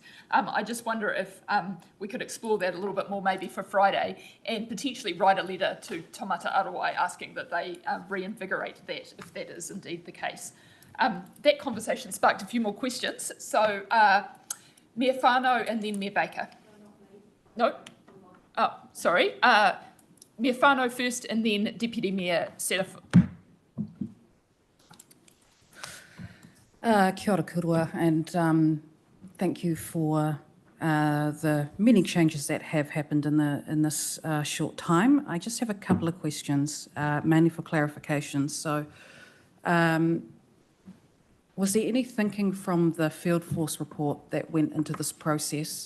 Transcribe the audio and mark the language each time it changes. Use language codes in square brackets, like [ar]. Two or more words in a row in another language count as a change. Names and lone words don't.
[en] I just wonder if we could explore that a little bit more maybe for Friday, and potentially write a letter to Taumata Arawai asking that they reinvigorate that, if that is indeed the case. That conversation sparked a few more questions. So Mayor Whānau and then Mayor Baker. No? Oh, sorry. Mayor Whānau first and then Deputy Mayor Setterfield. [mi] Kia ora kurua, [en] and thank you for the many changes that have happened in this short time. I just have a couple of questions, mainly for clarification. So, was there any thinking from the field force report that went into this process?